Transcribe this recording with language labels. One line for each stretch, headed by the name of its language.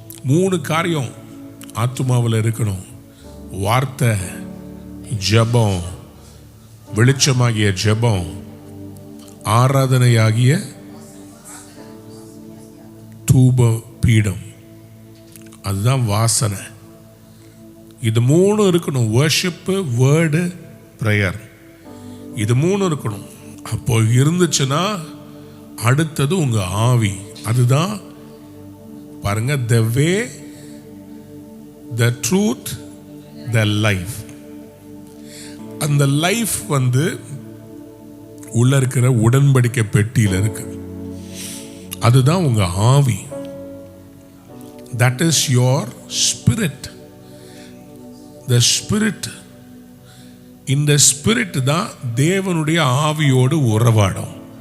Tamil: 3 காரியம் ஆத்துமாவில் இருக்கணும்: வார்த்தை, ஜெபம், வெளிச்சமாகிய ஜெபம், ஆராதனையாகிய தூப பீடம், அதுதான் வாசனை. இது 3 இருக்கணும். வர்ஷிப்பு, வேர்டு, ப்ரேயர், இது 3 இருக்கணும். அப்போ இருந்துச்சுன்னா அடுத்தது உங்க ஆவி. அதுதான் பாருங்க,
English: the way, the truth, the life.
Tamil: அந்த லைஃப் உள்ள இருக்கிற உடன்படிக்கை பெட்டியில் இருக்கு. அதுதான் உங்க ஆவி.
English: that is your spirit. the spirit,
Tamil: இந்த ஸ்பிரிட் தான் தேவனுடைய ஆவியோடு உறவாடும்.